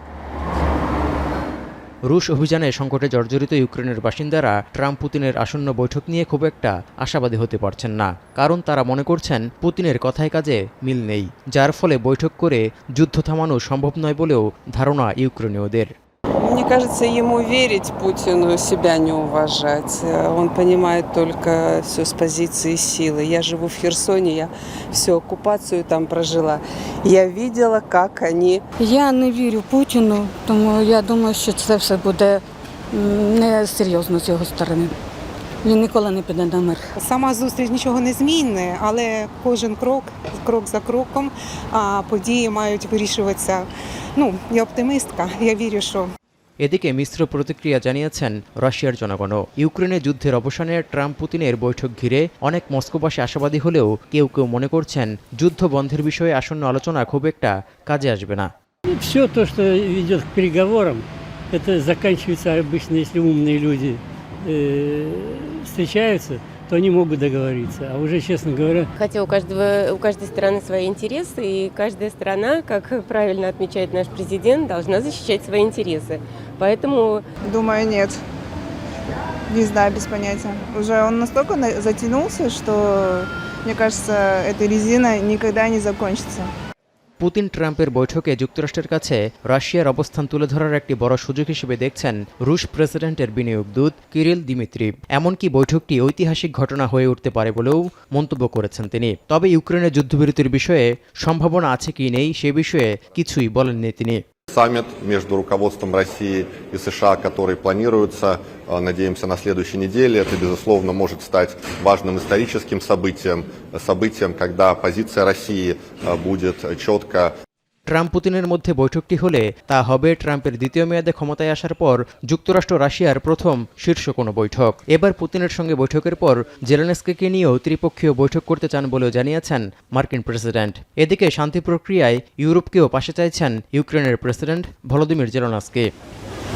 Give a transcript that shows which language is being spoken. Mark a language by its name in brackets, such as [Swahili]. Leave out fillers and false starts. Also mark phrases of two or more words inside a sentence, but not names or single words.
[Bangla] রুশ অভিযানে সংকটে জর্জরিত ইউক্রেনের বাসিন্দারা ট্রাম্প পুতিনের আসন্ন বৈঠক নিয়ে খুব একটা আশাবাদী হতে পারছেন না, কারণ তারা মনে করছেন পুতিনের কথায় কাজে মিল নেই, যার ফলে বৈঠক করে যুদ্ধ থামানো সম্ভব নয় বলেও ধারণা ইউক্রেনীয়দের। [Russian] Мне кажется, ему верить Путину себя не уважать. Он понимает только все с позиции силы. Я живу в Херсоне, я всю оккупацию там прожила. Я видела, как они... [Ukrainian] Я не вірю Путіну, тому я думаю, що це все буде несерйозно з його сторони. Він ніколи не піде на мир. Сама зустріч нічого не змінить, але кожен крок за кроком, події мають вирішуватися. Я оптимістка, я вірю, що... [Bangla] এদিকে মিশ্র প্রতিক্রিয়া জানিয়েছেন রাশিয়ার জনগণও। ইউক্রেনে যুদ্ধের অবসানে ট্রাম্প পুতিনের বৈঠক ঘিরে অনেক মস্কোবাসী আশাবাদী হলেও কেউ কেউ মনে করছেন যুদ্ধ বন্ধের বিষয়ে আসন্ন আলোচনা খুব একটা কাজে আসবে না। [Russian] Все то, что идет к переговорам, это заканчивается обычно, если умные люди встречаются, то они могут договориться. А уже, честно говоря... Хотя у каждой страны свои интересы, и каждая страна, как правильно отмечает наш президент, должна защищать свои интересы. Поэтому... Думаю, нет. Не знаю, без понятия. Уже он настолько затянулся, что, мне кажется, эта резина никогда не закончится. [Bangla] পুতিন ট্রাম্পের বৈঠকে যুক্তরাষ্ট্রের কাছে রাশিয়ার অবস্থান তুলে ধরার একটি বড় সুযোগ হিসেবে দেখছেন রুশ প্রেসিডেন্টের বিনিয়োগ দূত কিরিল দিমিত্রি। এমনকি বৈঠকটি ঐতিহাসিক ঘটনা হয়ে উঠতে পারে বলেও মন্তব্য করেছেন তিনি। তবে ইউক্রেনের যুদ্ধবিরতির বিষয়ে সম্ভাবনা আছে কি নেই সে বিষয়ে কিছুই বলেননি তিনি। [Russian] Саммит между руководством России и США, который планируется, надеемся, на следующей неделе, это, безусловно, может стать важным историческим событием, когда позиция России будет четко. [Bangla] ট্রাম্প পুতিনের মধ্যে বৈঠকটি হলে তা হবে ট্রাম্পের দ্বিতীয় মেয়াদে ক্ষমতায় আসার পর যুক্তরাষ্ট্র রাশিয়ার প্রথম শীর্ষ কোনো বৈঠক। এবার পুতিনের সঙ্গে বৈঠকের পর জেলেনস্কিকে নিয়েও ত্রিপক্ষীয় বৈঠক করতে চান বলেও জানিয়েছেন মার্কিন প্রেসিডেন্ট। এদিকে শান্তি প্রক্রিয়ায় ইউরোপকেও পাশে চাইছেন ইউক্রেনের প্রেসিডেন্ট ভলোদিমির জেলেনস্কি।